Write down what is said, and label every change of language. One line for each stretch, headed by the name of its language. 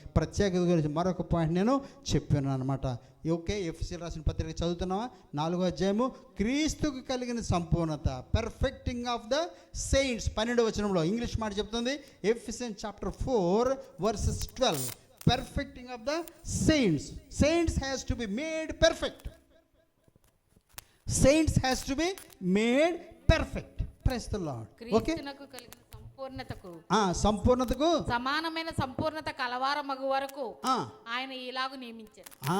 Telugu: ప్రత్యేకత గురించి మరొక పాయింట్ నేను చెప్పాను అనమాట. ఓకే, ఎఫ్ఎస్సీ రాసిన పత్రిక చదువుతున్నావా? 4వ అధ్యాయము, క్రీస్తుకు కలిగిన సంపూర్ణత,
English: Perfecting of the saints.
Telugu: 12వ వచనంలో ఇంగ్లీష్ మాట చెప్తుంది,
English: Ephesians chapter 4:12, perfecting of the saints. Saints has to be made perfect. Saints has to be made perfect. Praise the Lord. Okay.
Telugu: క్రీస్తునకు కలిగిన సంపూర్ణతకు, సంపూర్ణతకు సమానమైన సంపూర్ణత కలవారమగు వరకు ఆయన ఇలాగు నియమించారు.